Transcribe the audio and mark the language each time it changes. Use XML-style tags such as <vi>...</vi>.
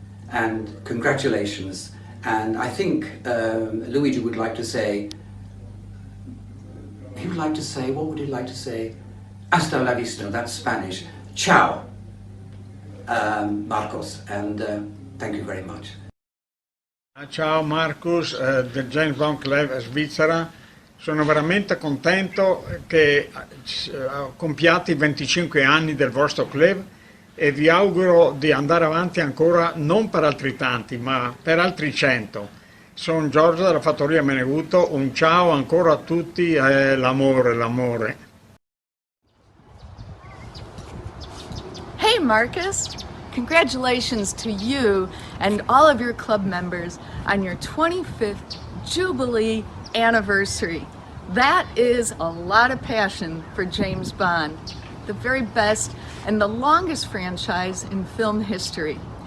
<en>And congratulations. And I think Luigi would like to say, what would he like to say?</en> <es>Hasta la vista,</es> <en>that's Spanish. Ciao, Marcos, and thank you very much.</en> <it>Ciao Marcus, del James Bond Club Svizzera. Sono veramente contento che compiate i 25 anni del vostro club e vi auguro di andare avanti ancora non per altri tanti, ma per altri 100. Sono Giorgio della Fattoria Meneguto, un ciao ancora a tutti e l'amore.</it> <en>Hey Marcus! Congratulations to you and all of your club members on your 25th Jubilee anniversary. That is a lot of passion for James Bond, the very best and the longest franchise in film history.</en>